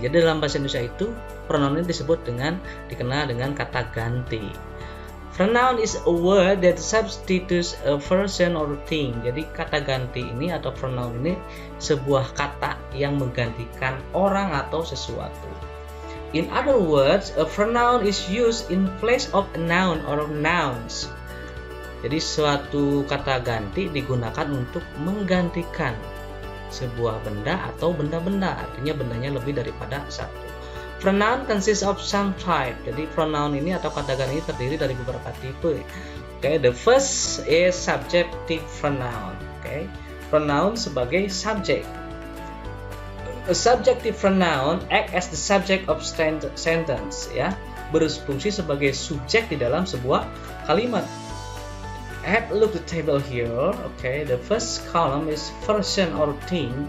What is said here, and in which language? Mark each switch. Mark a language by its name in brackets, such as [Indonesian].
[Indonesian] Jadi dalam bahasa Indonesia itu pronoun ini dikenal dengan kata ganti. [English] Pronoun is a word that substitutes a person or thing. [Indonesian] Jadi kata ganti ini atau pronoun ini sebuah kata yang menggantikan orang atau sesuatu. [English] In other words, a pronoun is used in place of a noun or nouns. [Indonesian] Jadi suatu kata ganti digunakan untuk menggantikan sebuah benda atau benda-benda. Artinya bendanya lebih daripada satu. [English] Pronoun consists of some type. [Indonesian] Jadi pronoun ini atau kata ganti ini terdiri dari beberapa tipe. [English] Okay, the first is subjective pronoun. Okay, [Indonesian] pronoun sebagai subjek. [English] A subjective pronoun act as the subject of sentence. [Indonesian] Ya, berfungsi sebagai subjek di dalam sebuah kalimat. [English] Have a look at the table here. Okay, the first column is person or thing.